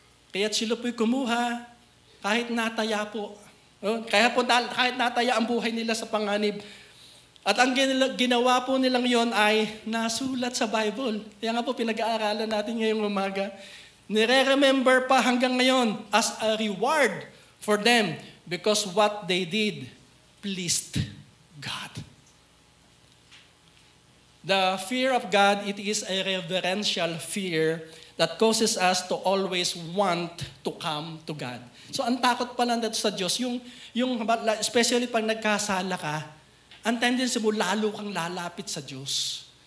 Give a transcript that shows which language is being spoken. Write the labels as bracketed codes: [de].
[tl] Kaya't sila po'y kumuha. Kahit nataya po. Kahit nataya ang buhay nila sa panganib. At ang ginawa po nilang yon ay nasulat sa Bible. Kaya nga po pinag-aaralan natin ngayong umaga. Nire-remember pa hanggang ngayon [en] as a reward for them because what they did pleased God. The fear of God, it is a reverential fear that causes us to always want to come to God. [tl] So ang takot pala dito sa Diyos, yung especially pag nagkasala ka, ang tendency mo lalo kang lalapit sa Diyos.